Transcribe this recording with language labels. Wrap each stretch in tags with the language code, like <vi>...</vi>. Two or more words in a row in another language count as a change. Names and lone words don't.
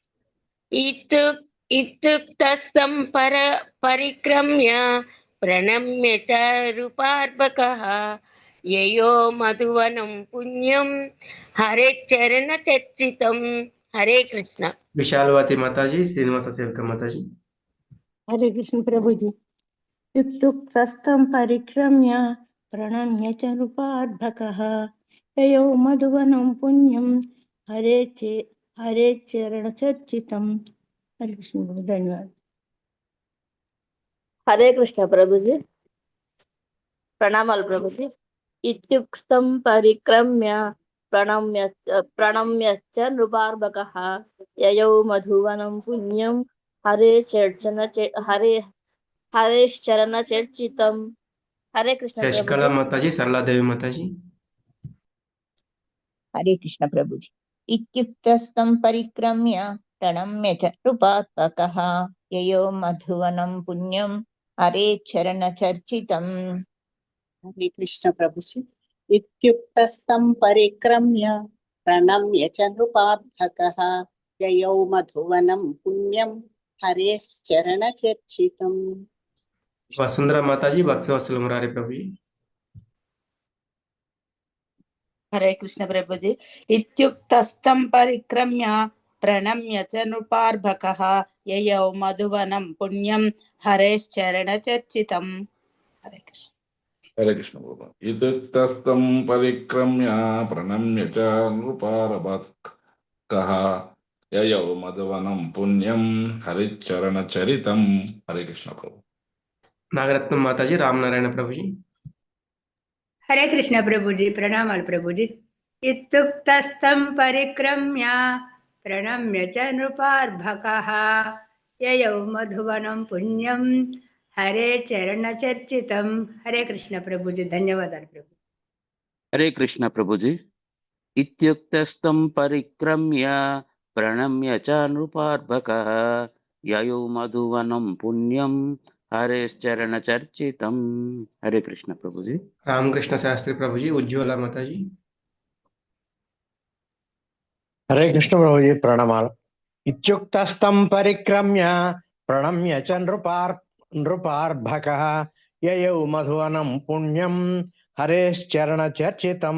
<sa>ఇత్యుక్తస్తం పరిక్రమ్య ప్రణమ్య చ రూపార్భకః యయో మధువనం పుణ్యం హరే చరణ చర్చితం.</sa> <te>హరే కృష్ణ. విశాలవతి మాతాజీ, శ్రీనివాస సేవక మాతాజీ. హరే కృష్ణ ప్రభుజీ.</te> <sa>ఇత్యుక్తస్థం పరిక్రమ్య प्रणम्य च नृपार्भकः ययौ मधुवनं पुण्यं हरे चरणचर्चितं।</sa> <hi>हरे कृष्ण प्रभु, धन्यवाद।</hi> <te>హరే కృష్ణ ప్రభుజీ, ప్రణామాలు ప్రభుజీ.</te> <sa>ఇత్యుక్తం పరిక్రమ్య ప్రణమ్యచ్చ నృపార్భకః యయౌ మధువనం పుణ్యం హరేశ్చరణ చర్చితం.</sa> <te>హరే కృష్ణ శశికళ ప్రభుజీ. మాతాజీ, సరళాదేవి మాతాజీ.</te> <hi>हरे कृष्ण प्रभु जी।</hi> <sa>इत्युक्तस्तं परिक्रम्य प्रणम्य च नृपात्मकः ययो मधुवनं पुण्यं हरे चरणचर्चितम्।</sa> <hi>हरे कृष्ण प्रभु जी।</hi> <sa>इत्युक्तस्तं परिक्रम्य प्रणम्य च नृपार्भकः ययौ मधुवनं पुण्यं हरेश्चरणचर्चितम्।</sa> <te>వసుంధర మాతాజీ, భక్తవత్సల మురారి ప్రభుజీ.</te> <hi>हरे कृष्ण प्रभु जी।</hi> <sa>इत्युक्तस्तं परिक्रम्य प्रणम्य च नृपार्भकः ययौ मधुवनं पुण्यं हरेश्चरणचर्चितम्।</sa> <hi>हरे कृष्ण। हरे कृष्ण प्रभु।</hi> <sa>इत्युक्तस्तं परिक्रम्य प्रणम्य च नृपार्भकः ययौ मधुवनं पुण्यं हरिचरणचरितं।</sa> <hi>हरे कृष्ण प्रभु।</hi> <te>నాగరత్నం మాతాజీ, రామనారాయణ ప్రభుజీ. హరే కృష్ణ ప్రభుజీ, ప్రణామాలు ప్రభుజీ।</te> <sa>इत्युक्तस्तं परिक्रम्य प्रणम्य च नृपार्भकः ययौ मधुवनं पुण्यं हरे चरणचर्चितं।</sa> <te>హరే కృష్ణ ప్రభుజీ, ధన్యవాదాలు ప్రభు।</te> <hi>हरे कृष्ण प्रभु जी।</hi> <sa>इत्युक्तस्तं परिक्रम्य प्रणम्य च नृपार्भकः ययौ मधुवनं पुण्यं हरेश्चरणचर्चितं।</sa> <hi>हरे कृष्ण प्रभु जी।</hi> <te>రామకృష్ణ శాస్త్రి ప్రభుజీ, ఉజ్వల మాతాజీ.</te> <hi>हरे कृष्ण प्रभु जी,</hi> <te>प्रणामाल।</te> <sa>इत्युक्तस्तं परिक्रम्य प्रणम्य च नृपार्भकः ययौ मधुवनं पुण्यं हरेश्चरणचर्चितं।</sa>